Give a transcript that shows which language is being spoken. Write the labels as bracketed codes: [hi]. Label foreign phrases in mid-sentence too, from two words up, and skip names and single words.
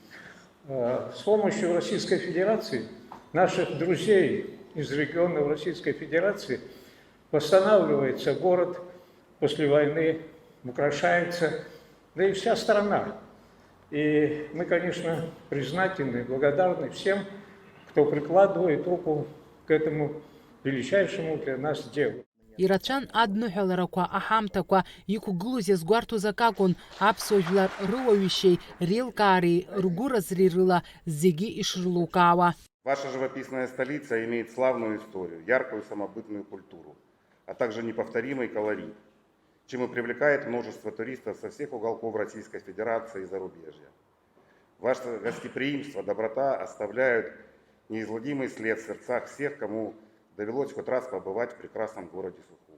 [ru] С помощью Российской Федерации, наших друзей из регионов Российской Федерации, восстанавливается город после войны, украшается, да и вся страна. И мы, конечно, признательны, благодарны всем, кто прикладывает руку к этому величайшему для нас делу. [ab] Ирацәан адныҳәаларақәа, аҳамҭақәа иқәгылоз иазгәарҭоз акакәын, аԥсуа жәлар рыуаҩышьеи, реилкаареи, ргәыразреи рыла зегьы ишрылукаауа. [ru] Ваша живописная столица имеет славную историю, яркую самобытную культуру, а также неповторимый колорит, чем и привлекает множество туристов со всех уголков Российской Федерации и зарубежья. Ваше гостеприимство, доброта оставляют неизгладимый след в сердцах всех, кому довелось хоть раз побывать в прекрасном городе Сухум.